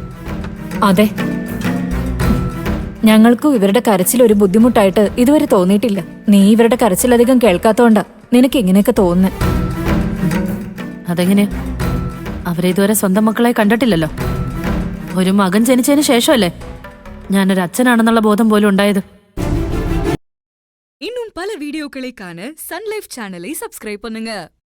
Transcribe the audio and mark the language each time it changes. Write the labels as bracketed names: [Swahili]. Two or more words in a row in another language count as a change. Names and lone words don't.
[Malayalam] അതെ, ഞങ്ങൾക്കും ഇവരുടെ കരച്ചിൽ ഒരു ബുദ്ധിമുട്ടായിട്ട് ഇതുവരെ തോന്നിയിട്ടില്ല. നീ ഇവരുടെ കരച്ചിലധികം കേൾക്കാത്തോണ്ടാ നിനക്ക് ഇങ്ങനെയൊക്കെ തോന്നുന്നത്. അതെങ്ങനെ? അവരെ ഇതുവരെ സ്വന്തം മക്കളെ കണ്ടിട്ടില്ലല്ലോ. ഒരു മകൻ ജനിച്ചതിന് ശേഷമല്ലേ ഞാനൊരു അച്ഛനാണെന്നുള്ള ബോധം പോലും ഉണ്ടായത്. [Tamil] இன்னும் பல வீடியோக்களை காண சன் லைஃப் சேனலை சப்ஸ்கிரைப் பண்ணுங்க.